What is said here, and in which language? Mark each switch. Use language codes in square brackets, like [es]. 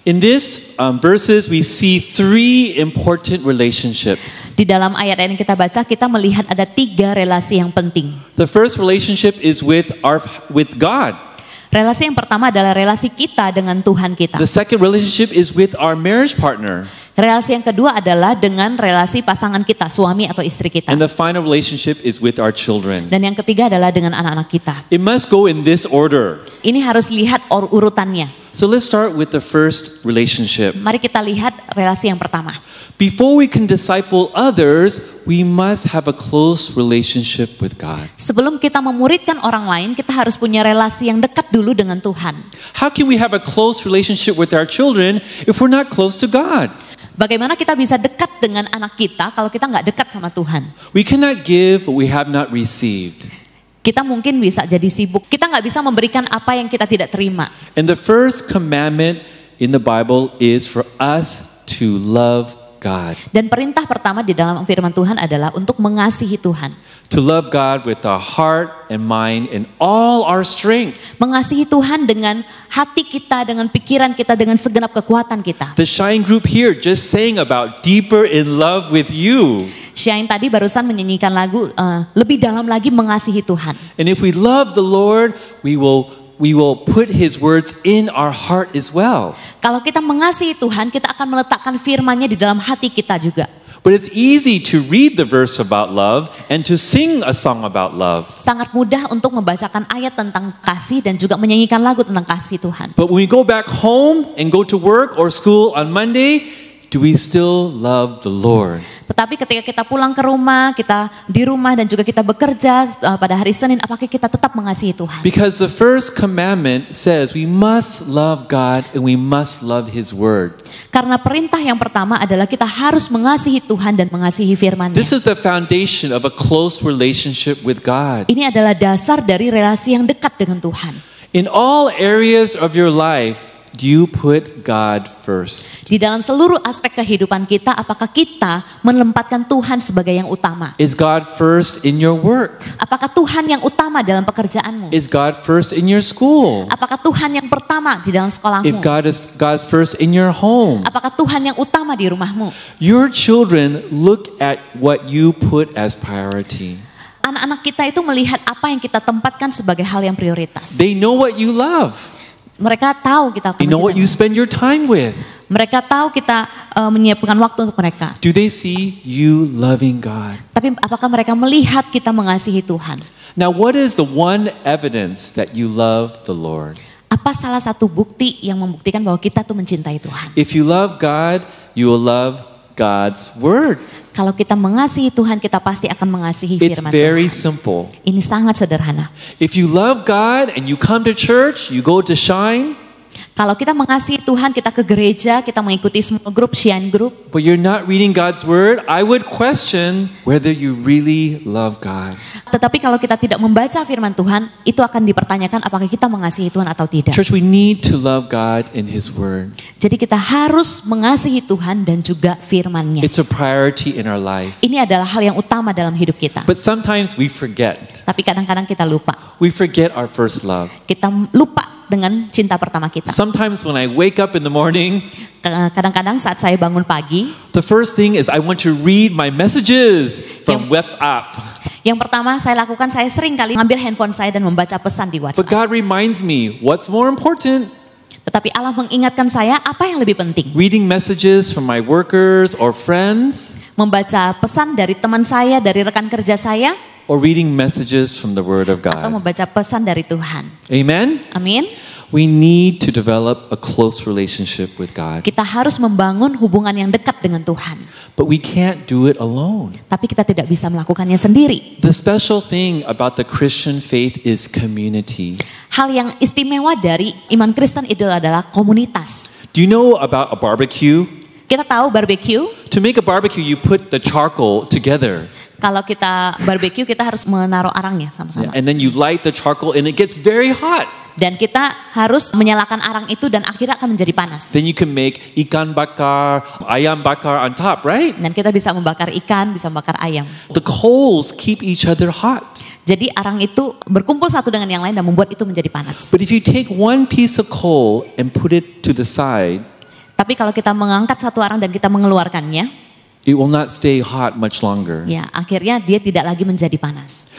[en] In this verses, we see three important relationships. [id] Di dalam ayat yang kita baca, kita melihat ada 3 relasi yang penting. [en] The first relationship is with God. [id] Relasi yang pertama adalah relasi kita dengan Tuhan kita. [en] The second relationship is with our marriage partner. [id] Relasi yang kedua adalah dengan relasi pasangan kita, suami atau istri kita. [en] And the final relationship is with our children. [id] Dan yang ketiga adalah dengan anak-anak kita. [en] It must go in this order. [id] Ini harus lihat urutannya. [en] So let's start with the first relationship. [id] Mari kita lihat relasi yang pertama. [en] Before we can disciple others, we must have a close relationship with God. [id] Sebelum kita memuridkan orang lain, kita harus punya relasi yang dekat dulu dengan Tuhan. [en] How can we have a close relationship with our children if we're not close to God? [id] Bagaimana kita bisa dekat dengan anak kita kalau kita nggak dekat sama Tuhan? [en] We cannot give what we have not received. [id] Kita mungkin bisa jadi sibuk. Kita nggak bisa memberikan apa yang kita tidak terima. [en] And the first commandment in the Bible is for us to love God. [id] Dan perintah pertama di dalam firman Tuhan adalah untuk mengasihi Tuhan. [en] To love God with our heart and mind and all our strength. [id] Mengasihi Tuhan dengan hati kita, dengan pikiran kita, dengan segenap kekuatan kita. [en] The Shine group here just sang about deeper in love with you. [id] Shine tadi barusan menyanyikan lagu lebih dalam lagi mengasihi Tuhan. [en] And if we love the Lord, we will put His words in our heart as well. [id] Kalau kita mengasihi Tuhan, kita akan meletakkan firman-Nya di dalam hati kita juga. [en] But it's easy to read the verse about love and to sing a song about love. [id] Sangat mudah untuk membacakan ayat tentang kasih dan juga menyanyikan lagu tentang kasih Tuhan. [en] But when we go back home and go to work or school on Monday, do we still love the Lord? [id] Tetapi ketika kita pulang ke rumah, kita di rumah dan juga kita bekerja pada hari Senin, apakah kita tetap mengasihi Tuhan? [en] Because the first commandment says we must love God and we must love His word. [id] Karena perintah yang pertama adalah kita harus mengasihi Tuhan dan mengasihi firman-Nya. [en] This is the foundation of a close relationship with God. [id] Ini adalah dasar dari relasi yang dekat dengan Tuhan. [en] In all areas of your life, do you put God first? [id] Di dalam seluruh aspek kehidupan kita, apakah kita menempatkan Tuhan sebagai yang utama? [en] Is God first in your work? [id] Apakah Tuhan yang utama dalam pekerjaanmu? [en] Is God first in your school? [id] Apakah Tuhan yang pertama di dalam sekolahmu? [en] If God's first in your home? [id] Apakah Tuhan yang utama di rumahmu? [en] Your children look at what you put as priority. [id] Anak-anak kita itu melihat apa yang kita tempatkan sebagai hal yang prioritas. [en] They know what you love. [id] Mereka tahu kita akan [en] They know what you [id] mencintai. [en] spend your time with. [id] Mereka tahu kita menyiapkan waktu untuk mereka. [en] Do they see you loving God? [id] Tapi apakah mereka melihat kita mengasihi Tuhan? [en] Now, what is the one evidence that you love the Lord? [id] Apa salah satu bukti yang membuktikan bahwa kita tuh mencintai Tuhan? [en] If you love God, you will love God's word. [id] Kalau kita mengasihi Tuhan, kita pasti akan mengasihi [en] It's [id] firman [en] very [id] Tuhan. [en] simple. [id] Ini sangat sederhana. [en] If you love God and you come to church, you go to Shine, [id] Kalau kita mengasihi Tuhan, kita ke gereja, kita mengikuti small group, Shine group, [en] but you're not reading God's word, I would question whether you really love God. [id] tetapi kalau kita tidak membaca firman Tuhan, itu akan dipertanyakan apakah kita mengasihi Tuhan atau tidak. [en] Church, we need to love God in His word. [id] Jadi kita harus mengasihi Tuhan dan juga firman-Nya. [en] It's a priority in our life. [id] Ini adalah hal yang utama dalam hidup kita. [en] But sometimes we forget. [id] Tapi kadang-kadang kita lupa. [en] We forget our first love. [id] Kita lupa dengan cinta pertama kita. [en] Sometimes when I wake up in the morning, [id] Kadang-kadang saat saya bangun pagi, [en] the first thing is I want to read my messages from WhatsApp. [id] yang pertama saya lakukan, saya sering kali mengambil handphone saya dan membaca pesan di [en] But [id] WhatsApp. [en] God reminds me, what's more important? [id] Tetapi Allah mengingatkan saya apa yang lebih penting. [en] Reading messages from my workers or friends, [id] Membaca pesan dari teman saya, dari rekan kerja saya, [en] or reading messages from the Word of [id] atau [en] God. [id] membaca pesan dari Tuhan. [en] Amen? [id] Amin. [en] We need to develop a close relationship with God. [id] Kita harus membangun hubungan yang dekat dengan Tuhan. [en] But we can't do it alone. [id] Tapi kita tidak bisa melakukannya sendiri. [en] The special thing about the Christian faith is community. [id] Hal yang istimewa dari iman Kristen itu adalah komunitas. [en] Do you know about a barbecue? [id] Kita tahu barbecue. [en] To make a barbecue, you put the charcoal together. [id] Kalau kita barbecue, kita harus menaruh arangnya sama-sama. [en] And then you light the charcoal and it gets very hot. [id] Dan kita harus menyalakan arang itu dan akhirnya akan menjadi panas. [en] Then you can make [id] ikan bakar, ayam bakar [en] on top, right? [id] Dan kita bisa membakar ikan, bisa membakar ayam. [en] The coals keep each other hot. [id] Jadi arang itu berkumpul satu dengan yang lain dan membuat itu menjadi panas. [en] But if you take one piece of coal and put it to the side, [id] Tapi kalau kita mengangkat satu arang dan kita mengeluarkannya, [en] it will not stay hot much longer. [id] ya akhirnya dia tidak lagi menjadi panas.